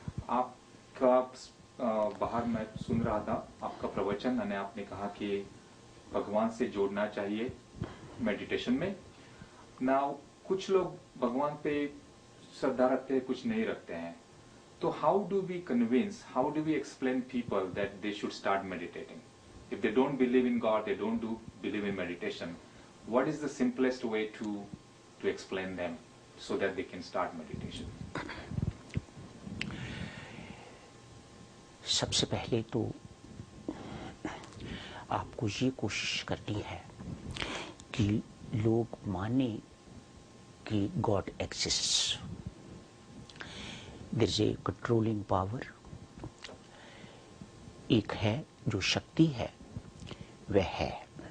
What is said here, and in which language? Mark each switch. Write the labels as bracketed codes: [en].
[hi] आपका बाहर मैं सुन रहा था आपका प्रवचन, और आपने कहा कि भगवान से जोड़ना चाहिए मेडिटेशन में। [en] now [hi] कुछ लोग भगवान पे श्रद्धा रखते हैं, [en] कुछ नहीं रखते हैं, तो how do we convince, how do we explain people that they should start meditating? If they don't believe in God, they don't believe in meditation, what is the simplest way to explain them so that they can start meditation? [hi] सबसे पहले तो आपको ये कोशिश करनी है कि लोग माने कि [en] God exists. There is a controlling power, [hi] एक है जो शक्ति है, वह है।